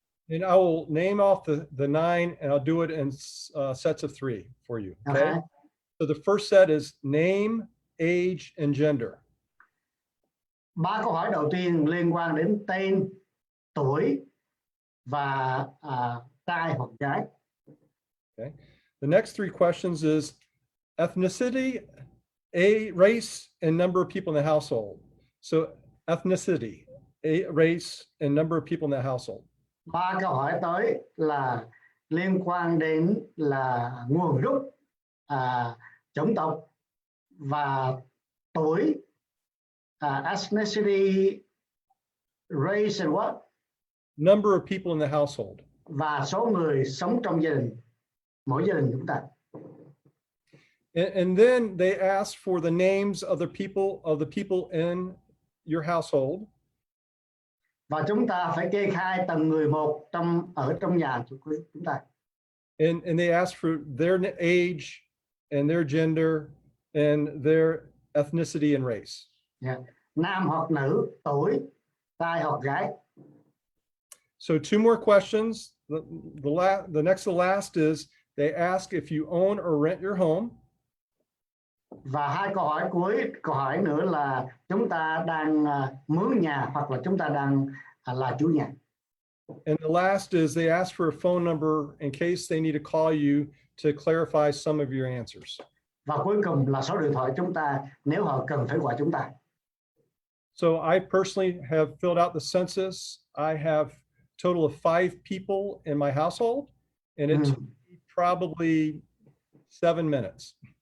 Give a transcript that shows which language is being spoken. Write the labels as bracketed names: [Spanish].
[English] And I will name off the 9, and I'll do it in sets of 3 for you. Okay? So the first set is name, age, and gender. [Vietnamese] 3 câu hỏi đầu tiên liên quan đến tên, tuổi và trai hoặc gái. [English] Okay. The next 3 questions is ethnicity, race, and number of people in the household. So ethnicity, race, and number of people in the household. [Vietnamese] 3 câu hỏi tới là liên quan đến là nguồn gốc, chủng tộc và tuổi, [English] ethnicity, race and what? Number of people in the household. [Vietnamese] Và số người sống trong gia đình, mỗi gia đình chúng ta. [English] And then they ask for the names of the people in your household. [Vietnamese] Và chúng ta phải kê khai từng người một ở trong nhà của chúng ta. [English] And they ask for their age and their gender and their ethnicity and race. Yeah. [Vietnamese] Nam hoặc nữ, tuổi, trai hoặc gái. [English] So 2 more questions. The next to last is they ask if you own or rent your home. [Vietnamese] Và 2 câu hỏi cuối, câu hỏi nữa là chúng ta đang mướn nhà hoặc là chúng ta đang là chủ nhà. [English] And the last is they ask for a phone number in case they need to call you to clarify some of your answers. [Vietnamese] Và cuối cùng là số điện thoại chúng ta nếu họ cần phải gọi chúng ta. [English] So I personally have filled out the census. I have a total of 5 people in my household, and it took me probably 7 minutes.